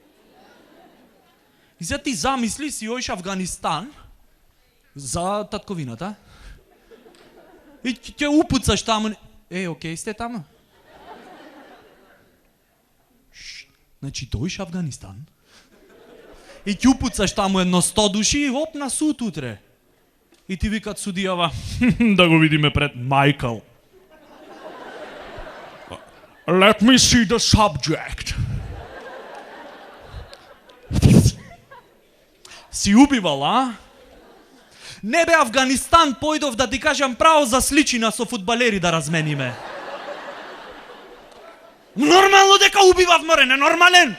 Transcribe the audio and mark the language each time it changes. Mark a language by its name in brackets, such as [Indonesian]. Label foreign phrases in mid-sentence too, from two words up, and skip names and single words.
[Macedonian] И сега ти замисли, си оиш Афганистан за татковината и ќе упуцаш таму. Окей сте таму? Значи доиш Афганистан и ќе упуцаш таму едно 100 души и оп на суд утре. И ти викат судијава, да го видиме пред Майкл. [English] Let me see the subject. [Macedonian] Си убивал, а? Не бе, Афганистан, појдов да ти кажам право за сличина со фудбалери да размениме. Нормално дека убивав, море, ненормален.